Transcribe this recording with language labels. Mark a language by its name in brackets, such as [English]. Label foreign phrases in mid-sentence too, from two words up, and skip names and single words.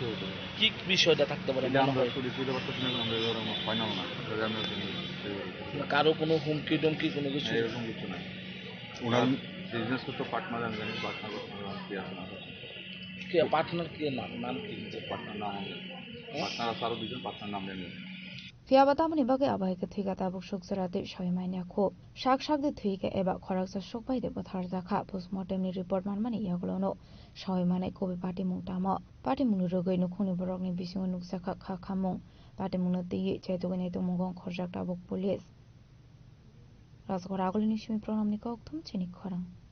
[Bangla] কি বিষয়টা থাকতে পারে? কারো কোনো হুমকি টুমকি কোনো কিছু? এরকম কিছু নাই। ওনার বিজনেস করতে পার্টনার আমি জানি, পার্টনার কি আছে না পার্টনার কি নাম কি? পার্টনার নাম পার্টনার আছে আরো দুজন, পার্টনার নাম জানি। [Kok Borok] Fiabatamani bagai abai ke thuiga tabuk shok zarate shoimania kho shak shak de thuiga eba khorak sa shok bai de bothar dakha postmortem ni report manmani yaglono shoimane kobi party mungtama party munu rogoi no khuni borok ni bisingo nuksakha kha khamung party munu tei chaitogani to mungong khorjak tabuk police razgor agolini shimi pronam ni kok thum chini khorang